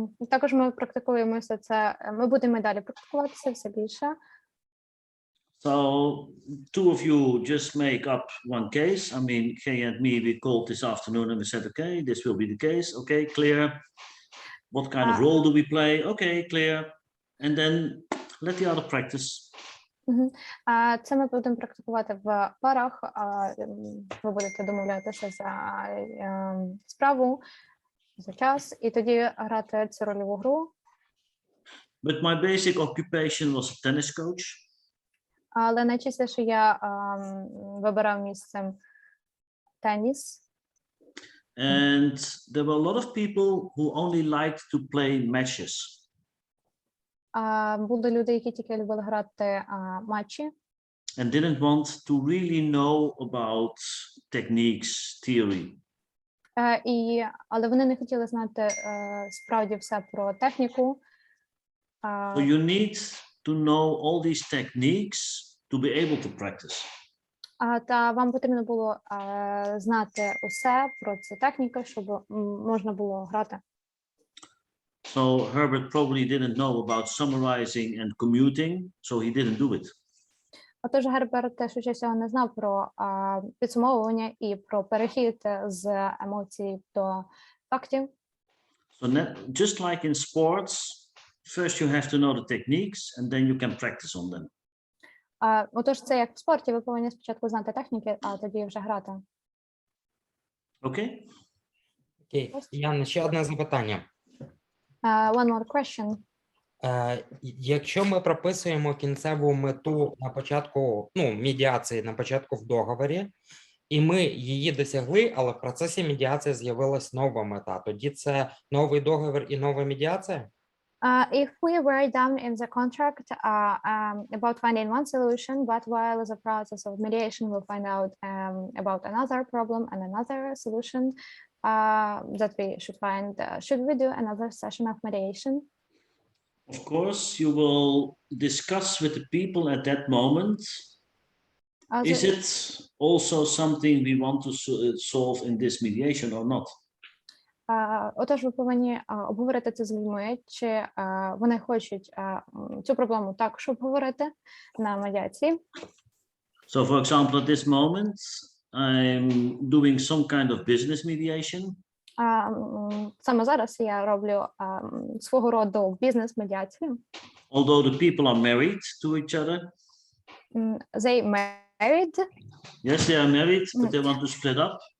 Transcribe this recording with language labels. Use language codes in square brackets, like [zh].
[uk] Також ми практикуємося це. Ми будемо далі практикуватися все більше. [en] So 2 of you just make up one case. I mean, Kay and me, we called this afternoon and we said, okay, this will be the case. Okay, clear. What kind of role do we play? Okay, clear. And then let the other practice. [uk] Це ми будемо практикувати в парах. Ви будете домовлятися за справу, за час, і тоді грати цю рольову гру. [en] But my basic occupation was a tennis coach. [uk] Але найчастіше я вибирав місцем теніс. [en] And there were a lot of people who only liked to play matches. [uk] Були люди, які тільки любили грати матчі, [en] And didn't want to really know about techniques, theory. [uk] але вони не хотіли знати справді все про техніку. [en] So you need to know all these techniques to be able to practice. [uk] Та вам потрібно було знати усе про ці техніки, щоб можна було грати. [en] So Herbert probably didn't know about summarizing and commuting, so he didn't do it. [uk] Отож, Герберт теж ще цього не знав про підсумовування і про перехід з емоцій до фактів. [en] So just like in sports, first you have to know the techniques and then you can practice on them. [uk] Отож, це як в спорті, ви повинні спочатку знати техніки, а тоді вже грати. Окей? Окей. Яна, ще одне запитання. [en] One more question. [uk] Якщо ми прописуємо кінцеву мету на початку, медіації на початку в договорі, і ми її досягли, але в процесі медіації з'явилась нова мета, тоді це новий договір і нова медіація? [en] If we write down in the contract about finding one solution, but while the process of mediation we'll find out about another problem and another solution that we should find, should we do another session of mediation? Of course, you will discuss with the people at that moment. Is it also something we want to solve in this mediation or not? [uk] Отож, ви повинні обговорити це з людьми, чи вони хочуть цю проблему також обговорити на медіації. [en] So, for example, at this moment, I'm doing some kind of business mediation. [uk] Саме зараз я роблю свого роду бізнес-медіацію. [en] Although the people are married to each other. They married. Yes, they are married, but they want to split up.